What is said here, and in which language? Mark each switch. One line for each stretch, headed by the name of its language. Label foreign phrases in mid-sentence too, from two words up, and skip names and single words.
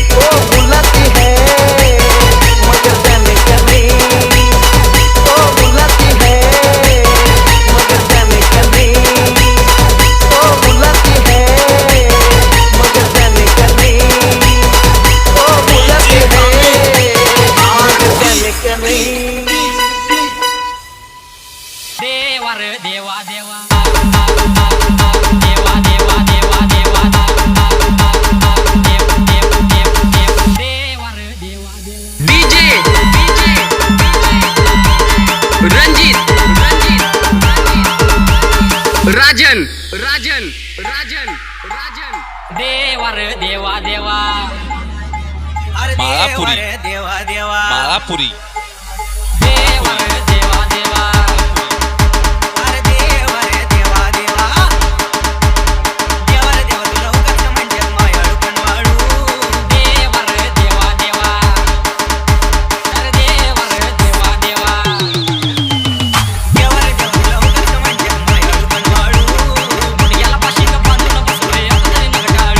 Hindi: वो बुलाती है मगर जाने का नहीं. वो बुलाती है मगर जाने का नहीं. वो बुलाती है मगर जाने का नहीं. वो बुलाती है मगर जाने का नहीं.
Marathi: देवा रे देवा देवा देवा देवा देवा देवा देवा रे देवा देवा डीजे रंजीत राजन राजन राजन राजन देवा रे देवा देवा माळापुरी देवा देवा माळापुरी देवा रे देवा देवा अरे देवा रे देवा देवा देवा रे देवा तुला उगाच म्हणजे मायाळू कनवाळू. देवा रे देवा देवा अरे देवा रे देवा देवा देवा रे देवा तुला उगाच म्हणजे मायाळू कनवाळू. याला पाशी का बांधून बसलोय आता तरी नका टाळू.